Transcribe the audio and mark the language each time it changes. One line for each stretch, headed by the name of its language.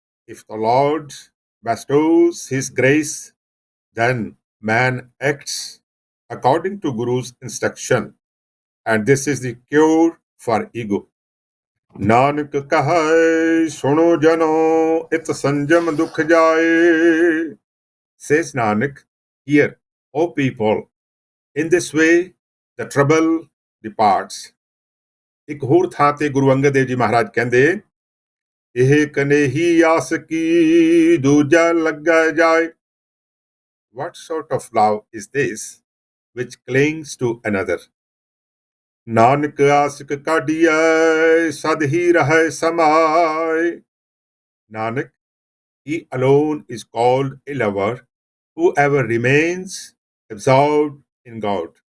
English: If the Lord bestows his grace, then man acts according to Guru's instruction, and this is the cure for ego.
Punjabi: Nanak ਕਹੈ ਸੁਣੋ ਜਨੋ, ਇਤ ਸੰਜਮ ਦੁਖ ਜਾਏ।
English: Says Nanak, hear, O people, in this way the trouble departs.
Punjabi: ਇੱਕ ਹੋਰ ਥਾਂ ਤੇ ਗੁਰੂ ਅੰਗਦ ਦੇਵ ਜੀ ਮਹਾਰਾਜ ਕਹਿੰਦੇ, ਇਹ ਕਨੇਹੀ ਆਸ ਕੀ, ਦੂਜਾ ਲੱਗਾ ਜਾਏ।
English: What sort of love is this which clings to another?
Punjabi: Nanak ਆਸਿਕ ਕਾਢੀਐ, ਸਦ ਹੀ ਰਹਿ ਸਮਾਏ।
English: Nanak, he alone is called a lover, whoever remains absorbed in God.